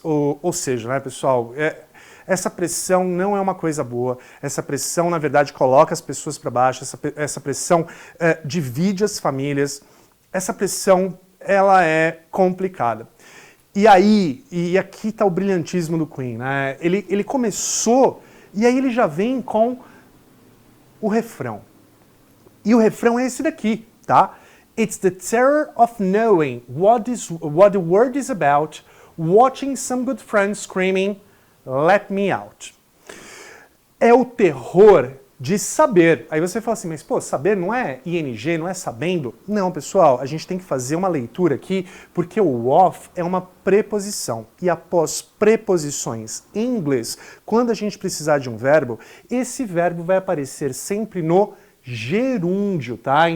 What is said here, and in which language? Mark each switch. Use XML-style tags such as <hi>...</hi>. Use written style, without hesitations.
<pt>Ou seja, né, pessoal, essa pressão não é uma coisa boa, essa pressão, na verdade, coloca as pessoas para baixo, essa pressão divide as famílias, essa pressão, ela é complicada. E aqui está o brilhantismo do Queen, né? Ele começou, e aí ele já vem com o refrão. E o refrão é esse daqui, tá?</pt> <en>It's the terror of knowing what the world is about, watching some good friends screaming, let me out.</en> <pt>É o terror de saber. Aí você fala assim, mas pô, saber não é ing, não é sabendo? Não, pessoal, a gente tem que fazer uma leitura aqui, porque o of é uma preposição. E após preposições em inglês, quando a gente precisar de um verbo, esse verbo vai aparecer sempre no gerúndio, tá?</pt>